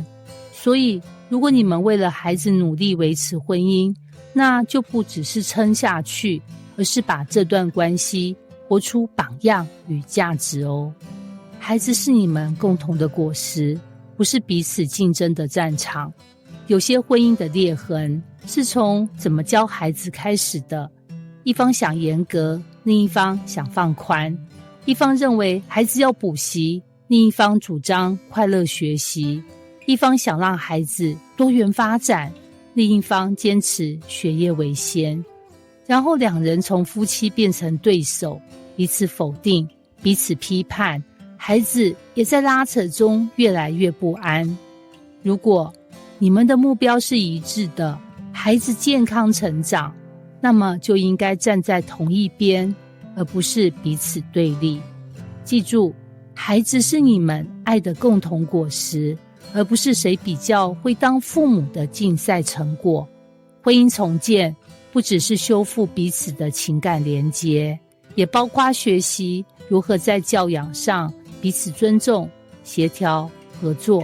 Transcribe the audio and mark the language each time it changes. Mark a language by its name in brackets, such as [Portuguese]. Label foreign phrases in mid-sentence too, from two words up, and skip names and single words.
[Chinese] 所以，如果你們為了孩子努力維持婚姻，那就不只是撐下去，而是把這段關係活出榜樣與價值哦。孩子是你們共同的果實，不是彼此競爭的戰場。有些婚姻的裂痕是從怎麼教孩子開始的，一方想嚴格，另一方想放寬；一方認為孩子要補習，另一方主張快樂學習；一方想讓孩子多元發展，另一方堅持學業為先。然後兩人從夫妻變成對手，彼此否定，彼此批判，孩子也在拉扯中越來越不安。如果你們的目標是一致的，孩子健康成長，那麼就應該站在同一邊，而不是彼此對立。記住，孩子是你們愛的共同果實，而不是誰比較會當父母的競賽成果。婚姻重建不只是修復彼此的情感連結，也包括學習如何在教養上彼此尊重、協調、合作。